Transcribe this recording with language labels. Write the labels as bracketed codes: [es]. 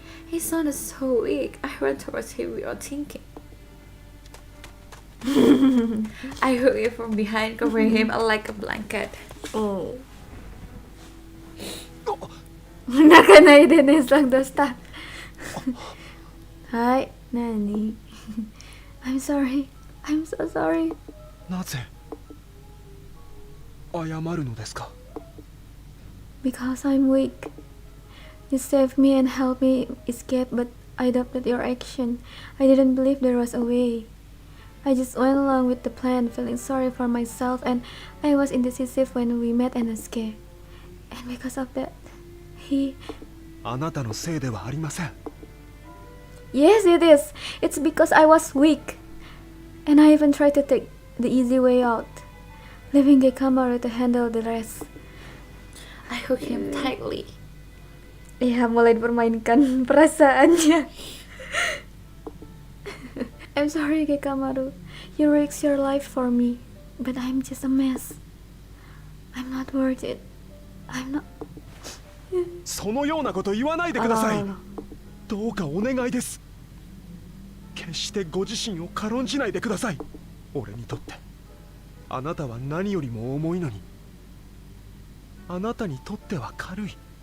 [en] He sounded so weak. I ran towards him without thinking. I hug him from behind, covering him like a blanket. Oh. [ja] 泣かないでね、さんどうしたはい、なに [en] I'm sorry. I'm so sorry. [ja] なぜ謝るのですか？ [en] Because I'm weak. You saved me and helped me escape, but I doubted your action. I didn't believe there was a way. I just went along with the plan, feeling sorry for myself, and I was indecisive when we met and escaped. And because of that, he... [ja] あなたのせいではありません。 [en] Yes, it is. It's because I was weak. And I even tried to take the easy way out, leaving Gekkamaru to handle the rest. I hug him tightly. [id] Iya, mulai dipermainkan perasaannya. [en] I'm sorry, Gekkamaru. You risked your life for me, but I'm just a mess. I'm not worth it. I'm not... [ja] そのようなこと言わないでください。あらあら。どうかお願いです。決してご自身を軽んじないでください。俺にとってあなたは何よりも重いのに、あなたにとっては軽い。